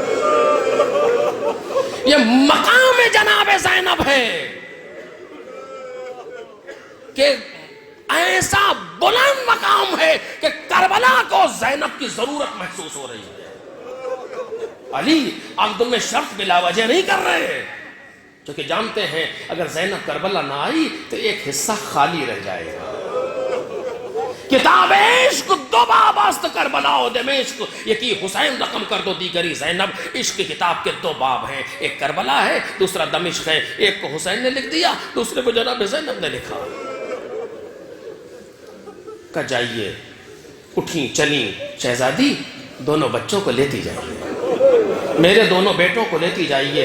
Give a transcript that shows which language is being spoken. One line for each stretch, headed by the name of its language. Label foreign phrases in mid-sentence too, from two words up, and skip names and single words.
Urdu: یہ مقام جناب زینب ہے کہ ایسا بلند مقام ہے کہ کربلا کو زینب کی ضرورت محسوس ہو رہی ہے. علی عقد میں شرط بلا وجہ نہیں کر رہے، کیونکہ جانتے ہیں اگر زینب کربلا نہ آئی تو ایک حصہ خالی رہ جائے گا.
Persian: کتاب عشق دو باب است کربلا و دمشق، یکی حسین رقم کر دو دیگری زینب.
Urdu: عشق کی کتاب کے 2 باب ہیں، ایک کربلا ہے دوسرا دمشق ہے. ایک کو حسین نے لکھ دیا، دوسرے کو جناب زینب نے لکھا. کہ جائیے، اٹھیں چلیں شہزادی، دونوں بچوں کو لیتی جائیے، میرے دونوں بیٹوں کو لیتی جائیے.